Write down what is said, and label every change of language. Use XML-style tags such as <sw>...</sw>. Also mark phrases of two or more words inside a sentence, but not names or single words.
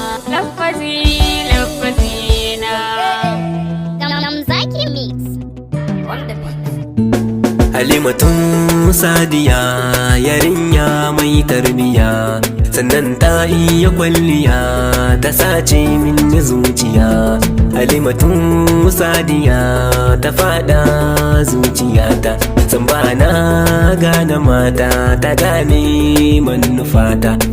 <ha>Lafazi, lafazi na. Zaki Mix.</ha> <en>On the beat.</en> <ha>Halimatun Sadiya, yarinya mai tarbiya, sannan ta iya kwalliya, ta sace min zuciya. Halimatun Sadiya, ta faɗa zuciyata, san ba na gane mata, ta gane manufata.</ha>